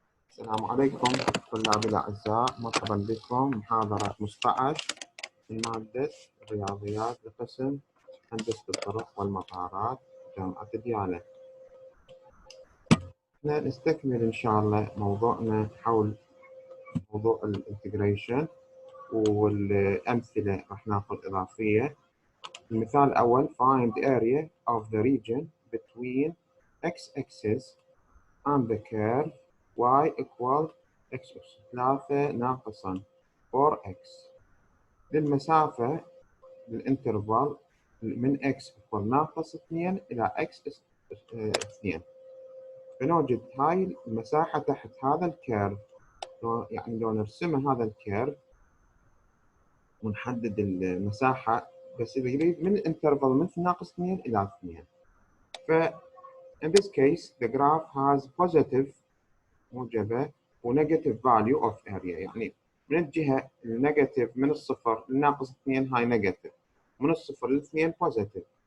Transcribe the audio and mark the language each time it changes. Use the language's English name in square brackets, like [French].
[Arabic] السلام عليكم طلابي الأعزاء، مرحبا بكم محاضرة 15 من مادة الرياضيات لقسم هندسة الطرق والمطارات جامعة ديالى. نستكمل إن شاء الله موضوعنا حول موضوع الانتجريشن والأمثلة راح ناخذ إضافية. المثال الأول [English] find the area of the region between x-axis and the curve y equal x [Arabic] أس 3 ناقصا [English] 4x [Arabic] للمسافة للانترفال من [English] x equal [Arabic] ناقص 2 إلى [English] x 2. [Arabic] فنوجد هاي المساحة تحت هذا الكيرف، يعني لو نرسمه هذا الكيرف ونحدد المساحة بس يريد من الانترفال من ناقص 2 إلى 2. ف [English] in this case the graph has positive [Arabic] موجبة ونيجاتيف [English] value of area، [Arabic] يعني من الجهة النيجاتيف من الصفر للناقص 2 هاي نيجاتيف، من الصفر ل2 [English] positive.